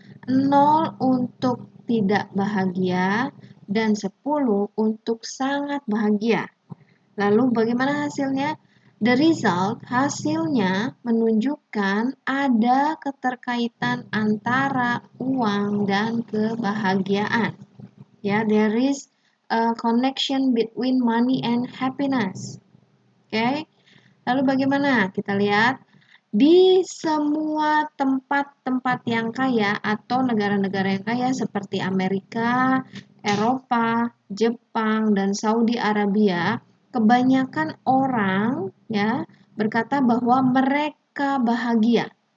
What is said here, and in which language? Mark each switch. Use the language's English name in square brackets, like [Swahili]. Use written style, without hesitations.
[Indonesian] 0 untuk tidak bahagia dan 10 untuk sangat bahagia. Lalu bagaimana hasilnya? [English] The result, [Indonesian] hasilnya menunjukkan ada keterkaitan antara uang dan kebahagiaan. [English] Ya, there is a connection between money and happiness. [Indonesian] Oke. Lalu bagaimana? Kita lihat di semua tempat-tempat yang kaya atau negara-negara yang kaya seperti Amerika, Eropa, Jepang, dan Saudi Arabia, kebanyakan orang ya berkata bahwa mereka bahagia.